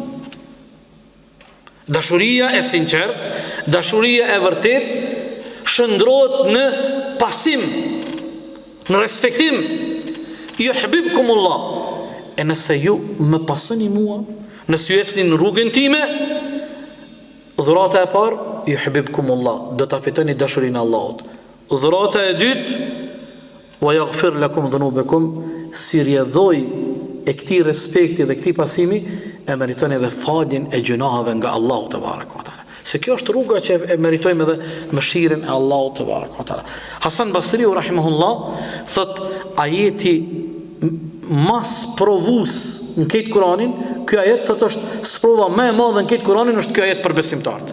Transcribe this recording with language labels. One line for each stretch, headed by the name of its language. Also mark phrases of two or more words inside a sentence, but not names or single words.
Albanian: Dashuria e sinqert, dashuria e vërtet, shëndrohet në pasim, në respektim.
Arabic: يحببكم الله.
Albanian: E nëse ju me pasoni mua, nëse ju ecni në rrugën time, dhurata e parë,
Arabic: يحببكم الله,
Albanian: do ta fitoni dashurinë e Allahut. Dhurata e dytë,
Arabic: ويغفر لكم ذنوبكم,
Albanian: si rjedhoj e këtij respekti dhe këtij pasimi, e meritoni edhe faljen e gjunaheve nga Allahu
Arabic: تبارك وتعالى.
Albanian: Se kjo është rruga që e meritojmë edhe mëshirën e Allahut
Arabic: تبارك وتعالى.
Albanian: Hasan Basriu rahimahullah thot ajeti mas provus në këtë Kur'anin, ky ajet thot është sprova më e madhe në këtë Kur'anin është ky ajet për besimtarët.